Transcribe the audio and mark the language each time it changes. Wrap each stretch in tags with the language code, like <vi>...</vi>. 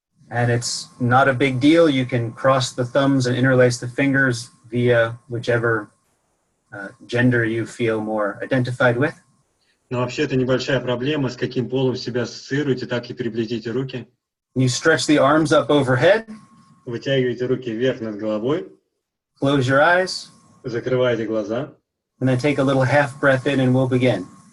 <en>And it's not a big deal. You can cross the thumbs and interlace the fingers via whichever gender you feel more identified with.</en> <ru>Но вообще это небольшая проблема, с каким полом себя ассоциируете, так и переплетите руки.</ru> <en>You stretch the arms up overhead,</en> <ru>Вытягивайте руки вверх над головой,</ru> <en>close your eyes,</en> <ru>закрывайте глаза.</ru> <en>and then take a little half breath in and we'll begin.</en>